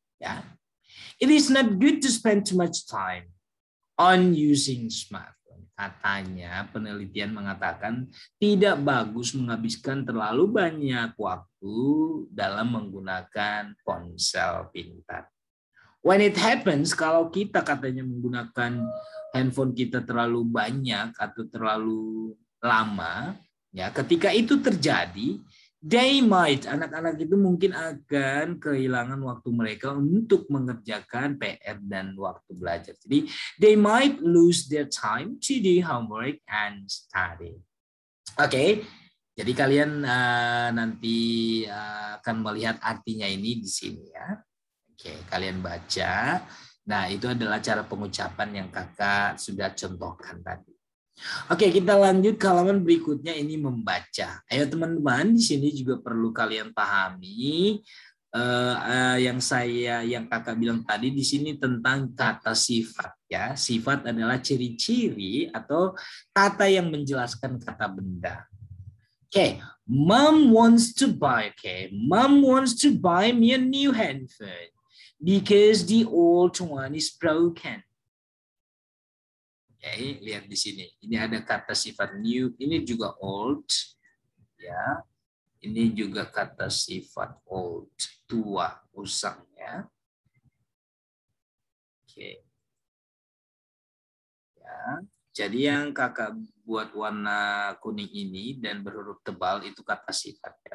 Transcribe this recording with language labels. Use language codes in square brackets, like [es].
[en] Ya, it is not good to spend too much time on using smartphone. [id] Katanya penelitian mengatakan tidak bagus menghabiskan terlalu banyak waktu dalam menggunakan ponsel pintar. [en] When it happens, [id] kalau kita katanya menggunakan handphone kita terlalu banyak atau terlalu lama, ya ketika itu terjadi, [en] They might, [id] anak-anak itu mungkin akan kehilangan waktu mereka untuk mengerjakan PR dan waktu belajar. Jadi, [en] they might lose their time to do homework and study. [id] Oke, jadi kalian nanti akan melihat artinya ini di sini ya. Oke, kalian baca. Nah, itu adalah cara pengucapan yang kakak sudah contohkan tadi. Oke, kita lanjut ke halaman berikutnya, ini membaca. Ayo teman-teman, di sini juga perlu kalian pahami yang kakak bilang tadi di sini tentang kata sifat ya. Sifat adalah ciri-ciri atau kata yang menjelaskan kata benda. [en] Oke, Mom wants to buy. Mom wants to buy me a new handphone because the old one is broken. [id] Oke, lihat di sini. Ini ada kata sifat new, ini juga old, ya. Ini juga kata sifat old, tua, usang, ya. Oke. Ya. Jadi yang kakak buat warna kuning ini dan berhuruf tebal itu kata sifat, ya.